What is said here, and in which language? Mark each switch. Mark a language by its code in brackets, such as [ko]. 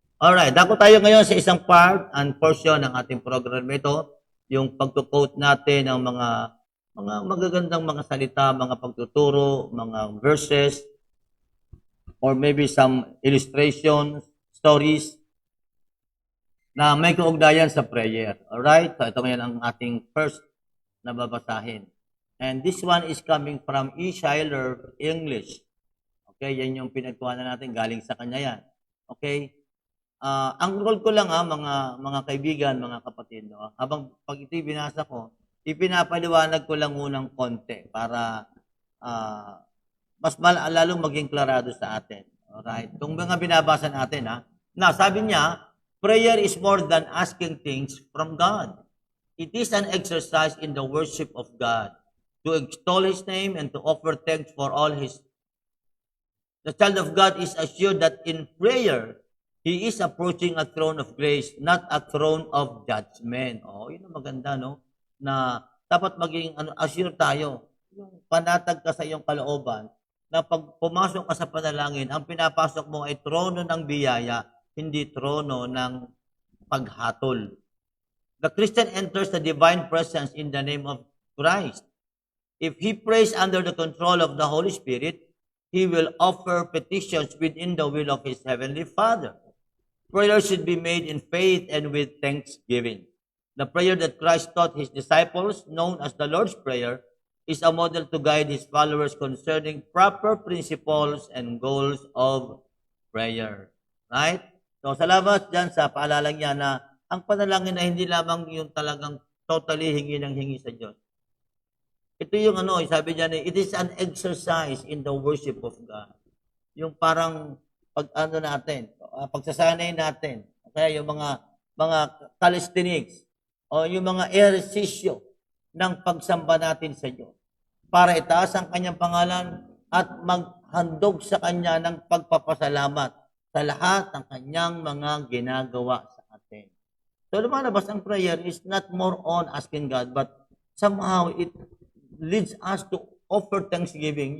[tl] Alright, dako tayo ngayon sa isang part [en] and portion [tl] ng ating program ito, yung pagto-quote natin ng mga magagandang mga salita, mga pagtuturo, mga verses, [en] or maybe some illustrations, stories [tl] na may kaugnayan sa prayer. Alright? So ito ngayon ang ating first na babasahin. [en] And this one is coming from E. [tl] Schuyler English. Okay, yan yung pinagkuhanan natin, galing sa kanya yan. Okay? Ang role ko lang mga kaibigan, mga kapatid, no? Habang pag ito'y binasa ko, ipinapaliwanag ko lang unang konti para mas lalong maging klarado sa atin. Alright? Itong mga binabasa natin, na sabi niya, [en] prayer is more than asking things from God. It is an exercise in the worship of God, to extol His name and to offer thanks for all His. The child of God is assured that in prayer, he is approaching a throne of grace, not a throne of judgment. [tl] Oh, yun ang maganda, no? Na dapat maging assure tayo. Yung panatag ka sa iyong kalooban, na pag pumasok ka sa panalangin, ang pinapasok mo ay trono ng biyaya, hindi trono ng paghatol. [en] The Christian enters the divine presence in the name of Christ. If he prays under the control of the Holy Spirit, he will offer petitions within the will of his heavenly Father. Prayer should be made in faith and with thanksgiving. The prayer that Christ taught his disciples, known as the Lord's Prayer, is a model to guide his followers concerning proper principles and goals of prayer. Right? [tl] So, salamat dyan sa paalala niya na ang panalangin ay hindi lamang yung talagang totally hingi ng hingi sa Diyos. Ito yung sabi niya, [en] it is an exercise in the worship of God. [tl] Yung parang natin, pagsasanay natin, kaya yung mga calisthenics, o yung mga ehersisyo ng pagsamba natin sa Diyos para itaas ang kanyang pangalan at maghandog sa kanya ng pagpapasalamat sa lahat ng kanyang mga ginagawa sa atin. So lumalabas ang [en] prayer is not more on asking God, but somehow it leads us to offer thanksgiving.